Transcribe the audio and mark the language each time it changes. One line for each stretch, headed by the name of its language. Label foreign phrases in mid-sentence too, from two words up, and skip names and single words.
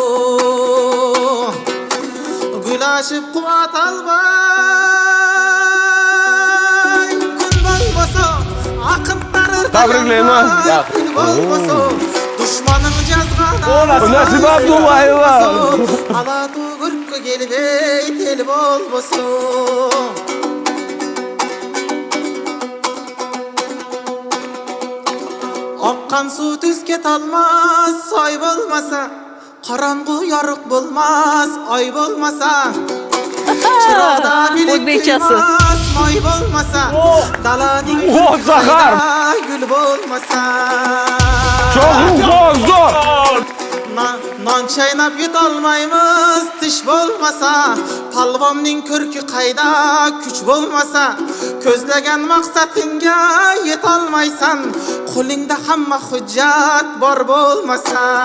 Kyrgyz: Гүл ашып кубат албай, күн болбосо, акындар ырдаган, күн болбосо, душманың жазган Насип Абдуллаева. Алатуу көркө келбейт, эл болбосо. Аккан суу түзгө талмас, ай болмаса, караңгы ярык болмас, ай болмаса, чырада билик кыймас, май болмаса, даланын кайда, гүл болмаса.
Turkish: Çok zor.
Uzbek: Non çaynap yutolmaymiz, tish bo'lmasa, palvonning ko'rki qayda, kuch bo'lmasa, ko'zlagan maqsadingga yetolmaysan, qo'lingda hamma hujjat bor bo'lmasa.